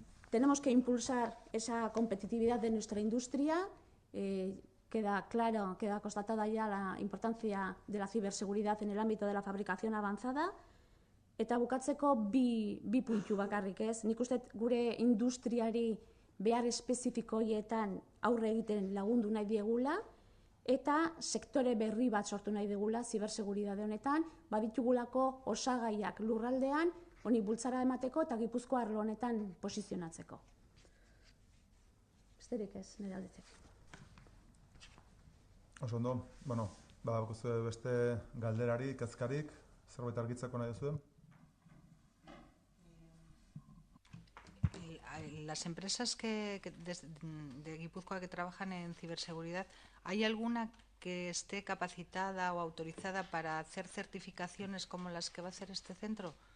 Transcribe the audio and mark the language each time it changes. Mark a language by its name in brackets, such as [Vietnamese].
[Spanish] Tenemos que impulsar esa competitividad de nuestra industria. Queda constatada ya la importancia de la ciberseguridad en el ámbito de la fabricación avanzada. [Basque] Eta bukatzeko bi puntu bakarrik, ez? Nik uste gure industriari behar espezifiko horietan aurre egiten lagundu nahi diegula, eta sektore berri bat sortu nahi dugula ziberseguritate honetan, baditugulako osagaiak lurraldean, honi bultzara emateko eta Gipuzkoa arlo honetan posizionatzeko. Besterik ez, nire aldetik. Oso ondo, beste galderarik, kezkarik, zerbait argitzeko nahi duzuen? [Spanish] Las empresas de Guipúzcoa que trabajan en ciberseguridad, ¿hay alguna que esté capacitada o autorizada para hacer certificaciones como las que va a hacer este centro?